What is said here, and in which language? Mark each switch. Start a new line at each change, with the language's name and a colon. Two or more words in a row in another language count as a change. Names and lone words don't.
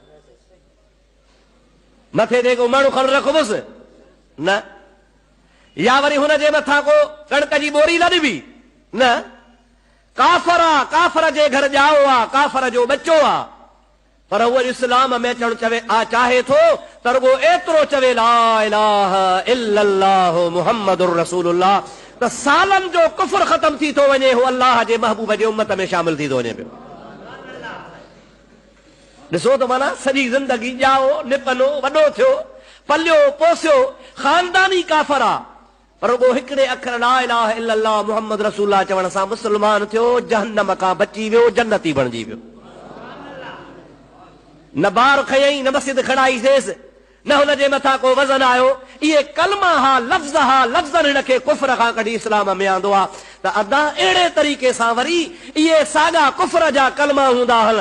Sindhi: मथे ते को माण्हू खण रखो बसि न? या वरी हुनजे मथां को कणक जी बोरी न ॾिबी न? काफ़र आहे, काफ़र जे घर ॼाओ आहे, काफ़र जो बच्चो आहे, पर उहो इस्लाम में अचणु चाहे थो त रुॻो एतिरो चवे
Arabic: لا إله إلا الله محمد رسول الله,
Sindhi: त सालनि जो कुफ्र ख़तम थी थो वञे, हो अल्लाह जे महबूब जे उम्मत में शामिल थी थो वञे पियो। ॾिसो त माना सॼी ज़िंदगी ॼाओ निपनो वॾो थियो पलियो पोसियो ख़ानदानी काफ़र आहे, पर रुॻो हिकिड़े अखर
Arabic: لا إله إلا الله محمد رسول الله
Sindhi: चवण सां मुस्लमान थियो, जहन्नम खां बची वियो, जन्नती बणिजी वियो। न ॿार खयईं, न मस्जिद खणाईसेसि, न हुनजे मथां को वज़न आयो। इहे कलमा हा, लफ़्ज़ हा, लफ़्ज़नि हिनखे कुफ्र खां कढी इस्लाम में आंदो आहे। त अदा अहिड़े तरीक़े सां वरी इहे साॻा कुफ्र जा कलमा हूंदा आहिनि।